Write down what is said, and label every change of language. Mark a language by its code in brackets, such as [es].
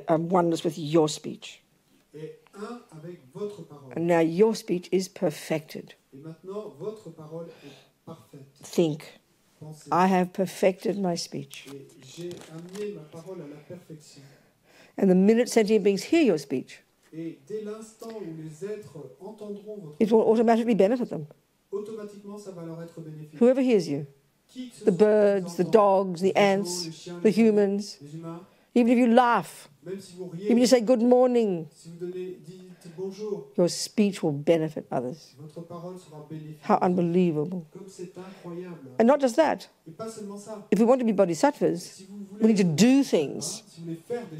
[en] oneness with your speech. [fr] et un avec votre parole. [en] And now your speech is perfected. [fr] Et maintenant, votre parole est parfaite. [en] Think, [fr] pensée. [en] I have perfected my speech. [fr] Et j'ai amené ma parole à la perfection. [en] And the minute sentient beings hear your speech, [fr] Et dès l'instant où les êtres entendront votre [en] it will automatically benefit them. [fr] automatiquement, ça va leur être bénéfique. [en] Whoever hears you, [fr] Qui que ce [en] the [fr] soit qui [en] birds, [fr] vous [en] the [fr] entend, [en] dogs, the [fr] les oiseaux, [en] ants, [fr] les chiens, [en] the [fr] les chiens, [en] humans, [fr] les humains, [en] even if you laugh, [fr] même si vous riez, [en] even if you say good morning, [fr] si vous dites bonjour, [en] your speech will benefit others. [fr] votre parole sera bénéfique. [en] How unbelievable. [fr] Comme c'est incroyable. [en] And not just that, [fr] Et pas seulement ça. [en] if we want to be bodhisattvas, [fr] Si vous [en] we [fr] voulez, [en] need to do things. [fr] si vous voulez faire des